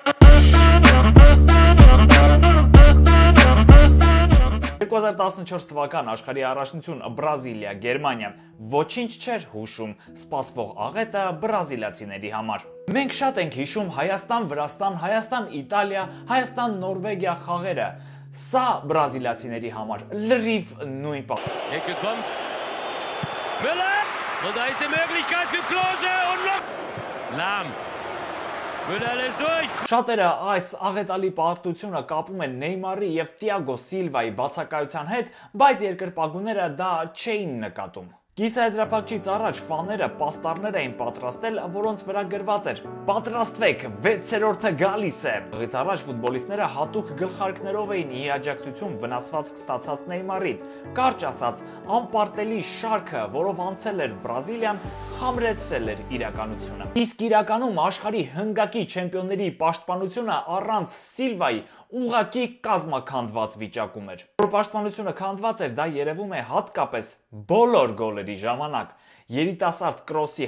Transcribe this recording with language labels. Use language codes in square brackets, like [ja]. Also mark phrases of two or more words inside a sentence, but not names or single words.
[hy] 2014 թվական աշխարհի առաջնություն Բրազիլիա, Գերմանիա ոչինչ չէր հուշում սպասվող աղետը բրազիլացիների համար։ Մենք շատ ենք հիշում Հայաստան, Վրաստան, Հայաստան, Իտալիա, Հայաստան, Նորվեգիա խաղերը։ Սա բրազիլացիների համար լրիվ նույն բան։ [de] Ecke kommt. Müller! Und da ist die Möglichkeit für Klose und Lahm. Müller ist durch. [hy] Շատերը այս աղետալի պարտությունը կապում են Նեյմարի եւ Տիագո Սիլվայի բացակայության հետ, բայց երկրպագուները դա չէին նկատում։ Կիսաեզրափակչից առաջ ֆաները պաստառներ էին պատրաստել, որոնց վրա գրված էր. «Պատրաստվեք, 6-րդը գալիս է»։ Աղից առաջ ֆուտբոլիստները հատուկ գլխարկներով էին ի աջակցություն վնասվածք ստացած Նեյմարին։ Կարճ ասած, անպարտելի շարքը, որով անցել էր Բրազիլիան, խամրեցրել էր իրականությունը։ Իսկ իրականում աշխարհի հնգակի չեմպիոնների պաշտպանությունը առանց Սիլվայի ուղղակի կազմաքանդված վիճակում էր։ Որ պաշտպանությունը քանդված էր, դա երևում է հատկապես բոլոր գոլերի ժամանակ։ Երիտասարդ Կրոսի